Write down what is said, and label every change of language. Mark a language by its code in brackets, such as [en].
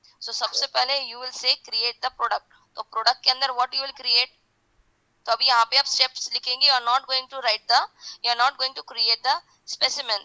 [en] So [hi] सबसे पहले [en] you will say create the product. [hi] तो प्रोडक्ट के अंदर [en] what you will create? [hi] तो अभी यहाँ पे आप स्टेप्स लिखेंगे. [en] You are not going to create the specimen.